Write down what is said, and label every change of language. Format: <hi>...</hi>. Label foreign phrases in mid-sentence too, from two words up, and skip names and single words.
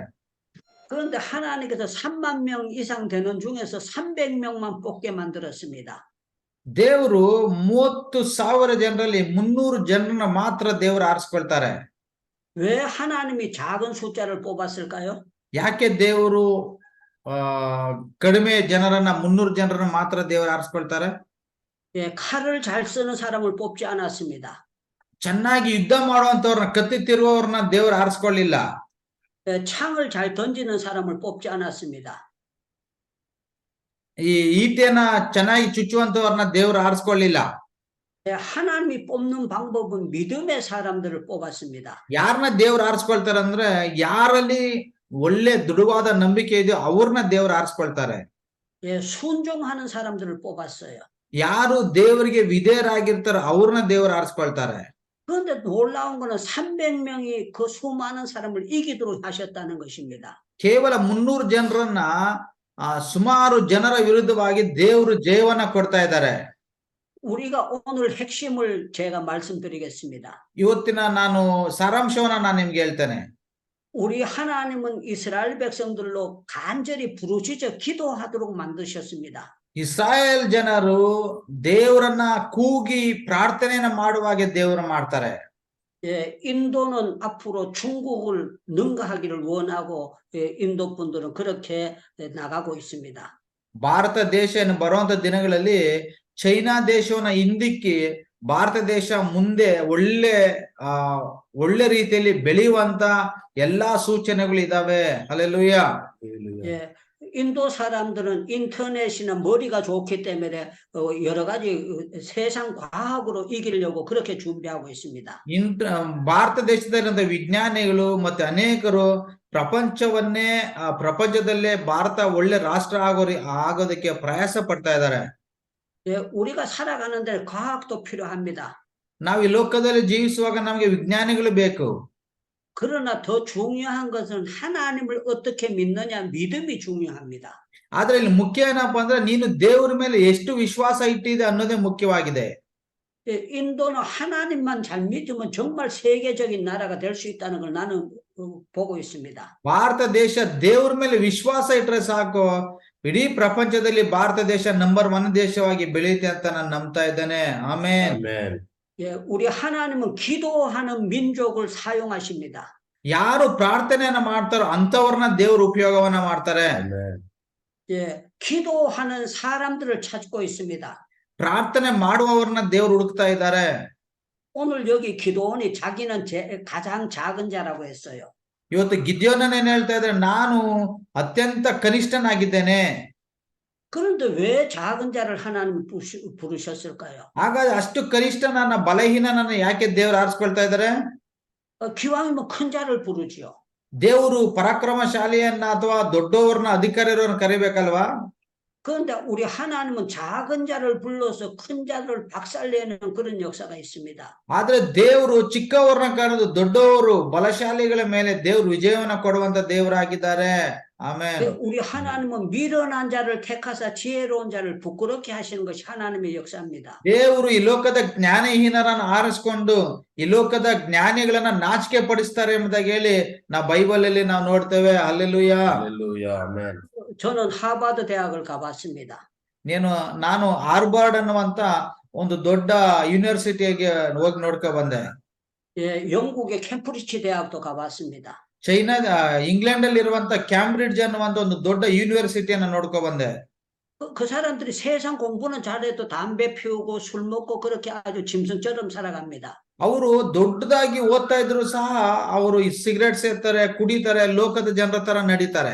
<ko>그런데 하나님께서 3만 명 이상 되는 중에서 300명만 뽑게 만들었습니다.</ko> <kn>ದೇವರು 30,000 ಜನರಲ್ಲಿ 300 ಜನರನ್ನ ಮಾತ್ರ ದೇವರು ಆರಿಸ್ಕೊಳ್ತಾರೆ.</kn> <ko>왜 하나님이 작은 숫자를 뽑았을까요?</ko> <kn>ಯಾಕೆ ದೇವರು ಕಡಿಮೆ ಜನರನ್ನ 300 ಜನರನ್ನ ಮಾತ್ರ ದೇವರು ಆರಿಸ್ಕೊಳ್ತಾರೆ?</kn> <ko>예, 칼을 잘 쓰는 사람을 뽑지 않았습니다.</ko> <kn>ಚೆನ್ನಾಗಿ ಯುದ್ಧ ಮಾಡುವಂತವ್ರನ್ನ, ಕತ್ತಿ ತಿರುವವ್ರನ್ನ ದೇವರು ಆರಿಸ್ಕೊಳ್ಳಿಲ್ಲ.</kn> <ko>예, 창을 잘 던지는 사람을 뽑지 않았습니다.</ko> <kn>ಈ ಈಟೆನ ಚೆನ್ನಾಗಿ ಚುಚ್ಚುವಂತವ್ರನ್ನ ದೇವರು ಆರಿಸ್ಕೊಳ್ಳಿಲ್ಲ.</kn> <ko>예, 하나님이 뽑는 방법은 믿음의 사람들을 뽑았습니다.</ko> <kn>ಯಾರನ್ನ ದೇವ್ರು ಆರಿಸ್ಕೊಳ್ತಾರೆ ಅಂದ್ರೆ, ಯಾರಲ್ಲಿ ಒಳ್ಳೆ ದೃಢವಾದ ನಂಬಿಕೆ ಇದೆಯೋ ಅವ್ರನ್ನ ದೇವ್ರು ಆರಿಸ್ಕೊಳ್ತಾರೆ.</kn> <ko>예, 순종하는 사람들을 뽑았어요.</ko> <kn>ಯಾರು ದೇವರಿಗೆ ವಿಧೇಯರಾಗಿರ್ತಾರೋ ಅವ್ರನ್ನ ದೇವ್ರು ಆರಿಸ್ಕೊಳ್ತಾರೆ.</kn> <ko>그런데 놀라운 거는 300명이 그 수많은 사람을 이기도록 하셨다는 것입니다.</ko> <kn>ಕೇವಲ 300 ಜನರನ್ನ ಸುಮಾರು ಜನರ ವಿರುದ್ಧವಾಗಿ ದೇವರು ಜಯವನ್ನ ಕೊಡ್ತಾ ಇದ್ದಾರೆ.</kn> <ko>우리가 오늘 핵심을 제가 말씀드리겠습니다.</ko> <kn>ಇವತ್ತಿನ ನಾನು ಸಾರಾಂಶವನ್ನ ನಾನು ನಿಮ್ಗೆ ಹೇಳ್ತೇನೆ.</kn> <ko>우리 하나님은 이스라엘 백성들로 간절히 부르짖어 기도하도록 만드셨습니다.</ko> <kn>ಇಸ್ರಾಯೇಲ್ ಜನರು ದೇವರನ್ನ ಕೂಗಿ ಪ್ರಾರ್ಥನೆಯನ್ನ ಮಾಡುವಾಗೆ ದೇವರು ಮಾಡ್ತಾರೆ.</kn> <ko>예, 인도는 앞으로 중국을 능가하기를 원하고 예, 인도 분들은 그렇게 나가고 있습니다.</ko> <kn>ಭಾರತ ದೇಶ ಬರುವಂತ ದಿನಗಳಲ್ಲಿ ಚೈನಾ ದೇಶವನ್ನ ಹಿಂದಿಕ್ಕಿ ಭಾರತ ದೇಶ ಮುಂದೆ ಒಳ್ಳೆ ರೀತಿಯಲ್ಲಿ ಬೆಳೆಯುವಂತ ಎಲ್ಲಾ ಸೂಚನೆಗಳು ಇದಾವೆ. ಹಲ್ಲೆಲೂಯ.</kn> <ko>예, 인도 사람들은 인터넷이나 머리가 좋기 때문에 여러 가지 세상 과학으로 이기려고 그렇게 준비하고 있습니다.</ko> <kn>ಭಾರತ ದೇಶದಲ್ಲಿರುವಂತ ವಿಜ್ಞಾನಿಗಳು ಮತ್ತೆ ಅನೇಕರು ಪ್ರಪಂಚದಲ್ಲೇ ಭಾರತ ಒಳ್ಳೆ ರಾಷ್ಟ್ರ ಆಗೋದಕ್ಕೆ ಪ್ರಯಾಸ ಪಡ್ತಾ ಇದ್ದಾರೆ.</kn> <ko>예, 우리가 살아가는 데 과학도 필요합니다.</ko> <kn>ನಾವು ಈ ಲೋಕದಲ್ಲಿ ಜೀವಿಸುವಾಗ ನಮಗೆ ವಿಜ್ಞಾನಿಗಳು ಬೇಕು.</kn> <ko>그러나 더 중요한 것은 하나님을 어떻게 믿느냐, 믿음이 중요합니다.</ko> <kn>ಆದ್ರೆ ಇಲ್ಲಿ ಮುಖ್ಯ ಏನಪ್ಪಾ ಅಂದ್ರೆ, ನೀನು ದೇವರ ಮೇಲೆ ಎಷ್ಟು ವಿಶ್ವಾಸ ಇಟ್ಟಿದೆ ಅನ್ನೋದೇ ಮುಖ್ಯವಾಗಿದೆ.</kn> <ko>예, 인도는 하나님만 잘 믿으면 정말 세계적인 나라가 될 수 있다는 걸 나는 보고 있습니다.</ko> <kn>ಭಾರತ ದೇಶ ದೇವರ ಮೇಲೆ ವಿಶ್ವಾಸ ಇಟ್ರೆ ಸಾಕು, ಇಡೀ ಪ್ರಪಂಚದಲ್ಲಿ ಭಾರತ ದೇಶ ನಂಬರ್ 1 ದೇಶವಾಗಿ ಬೆಳೆಯುತ್ತೆ ಅಂತ ನಾನು ನಂಬ್ತಾ ಇದ್ದೇನೆ. ಆಮೆನ್.</kn> <ko>예, 우리 하나님은 기도하는 민족을 사용하십니다.</ko> <kn>ಯಾರು ಪ್ರಾರ್ಥನೆಯನ್ನ ಮಾಡ್ತಾರೋ ಅಂತವ್ರನ್ನ ದೇವರು ಉಪಯೋಗವನ್ನ ಮಾಡ್ತಾರೆ.</kn> <ko>예, 기도하는 사람들을 찾고 있습니다.</ko> <kn>ಪ್ರಾರ್ಥನೆ ಮಾಡುವವರನ್ನ ದೇವರು ಹುಡುಕ್ತಾ ಇದ್ದಾರೆ.</kn> <ko>오늘 여기 기도원이 자기는 가장 작은 자라고 했어요.</ko> <kn>ಇವತ್ತು ಗಿದ್ಯೋನನ್ ಏನ್ ಹೇಳ್ತಾ ಇದ್ರೆ, ನಾನು ಅತ್ಯಂತ ಕನಿಷ್ಠನಾಗಿದ್ದೇನೆ.</kn> <ko>그런데 왜 작은 자를 하나님 부르셨을까요?</ko> <kn>ಹಾಗಾದ್ರೆ ಅಷ್ಟು ಕನಿಷ್ಠ ನನ್ನ ಬಲಹೀನನನ್ನ ಯಾಕೆ ದೇವರು ಆರಿಸ್ಕೊಳ್ತಾ ಇದ್ದಾರೆ?</kn> <ko>기왕이면 큰 자를 부르지요.</ko> <kn>ದೇವರು ಪರಾಕ್ರಮಶಾಲಿಯನ್ನ ಅಥವಾ ದೊಡ್ಡವರನ್ನ ಅಧಿಕಾರಿಯರನ್ನ ಕರಿಬೇಕಲ್ವಾ?</kn> <ko>그런데 우리 하나님은 작은 자를 불러서 큰 자를 박살내는 그런 역사가 있습니다.</ko> <kn>ಆದ್ರೆ ದೇವರು ಚಿಕ್ಕವರನ್ನ ಕರೆದು ದೊಡ್ಡವರು ಬಲಶಾಲಿಗಳ ಮೇಲೆ ದೇವರು ವಿಜಯವನ್ನ ಕೊಡುವಂತ ದೇವರಾಗಿದ್ದಾರೆ. ಆಮೆನ್.</kn> <ko>우리 하나님은 미련한 자를 택하사 지혜로운 자를 부끄럽게 하시는 것이 하나님의 역사입니다.</ko> <kn>ದೇವರು ಈ ಲೋಕದ ಜ್ಞಾನಹೀನರನ್ನ ಆರಿಸ್ಕೊಂಡು ಈ ಲೋಕದ ಜ್ಞಾನಿಗಳನ್ನ ನಾಚಿಕೆ ಪಡಿಸ್ತಾರೆ ಎಂಬುದಾಗಿ ಹೇಳಿ ನಾವು ಬೈಬಲ್ ಅಲ್ಲಿ ನಾವು ನೋಡ್ತೇವೆ. ಹಲ್ಲೆಲೂಯ. ಆಮೆನ್.</kn> <ko>저는 하버드 대학을 가봤습니다.</ko> <kn>ನಾನು ಹಾರ್ವರ್ಡ್ ಅನ್ನುವಂತ ಒಂದು ದೊಡ್ಡ ಯೂನಿವರ್ಸಿಟಿಗೆ ಹೋಗಿ ನೋಡ್ಕೊ ಬಂದೆ.</kn> <ko>예, 영국의 캠브리지 대학도 가봤습니다.</ko> <kn>ಇಂಗ್ಲೆಂಡ್ ಅಲ್ಲಿ ಇರುವಂತ ಕ್ಯಾಂಬ್ರಿಡ್ಜ್ ಅನ್ನುವಂತ ಒಂದು ದೊಡ್ಡ ಯೂನಿವರ್ಸಿಟಿಯನ್ನ ನೋಡ್ಕೊ ಬಂದೆ.</kn> <ko>그 사람들이 세상 공부는 잘해도 담배 피우고 술 먹고 그렇게 아주 짐승처럼 살아갑니다.</ko> <kn>ಅವರು ದೊಡ್ಡದಾಗಿ ಓದ್ತಾ ಇದ್ರು ಸಹ ಅವರು ಸಿಗರೇಟ್ ಸೇರ್ತಾರೆ, ಕುಡಿತಾರೆ, ಲೋಕದ ಜನರ ತರ ನಡೀತಾರೆ.</kn>